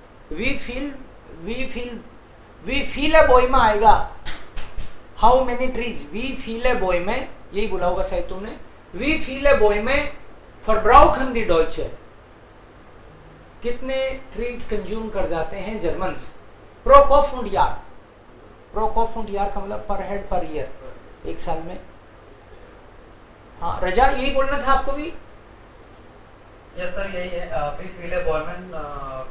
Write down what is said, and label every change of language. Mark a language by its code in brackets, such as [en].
[de] Wie viele Bäume [hi] आएगा। [en] How many trees? [de] Wie viele Bäume, [hi] यही बोला होगा शायद तुमने। [de] Wie viele Bäume verbrauchen die Deutsche? [hi] कितने ट्रीज कंज्यूम कर जाते हैं जर्मन्स? [de] प्रो कॉफ und Jahr, [hi] प्रो कॉफ यार का मतलब पर हेड पर ईयर, एक साल में। हाँ रजा यही बोलना था आपको भी? यस सर यही है। [de] वी फील ए बोयमन।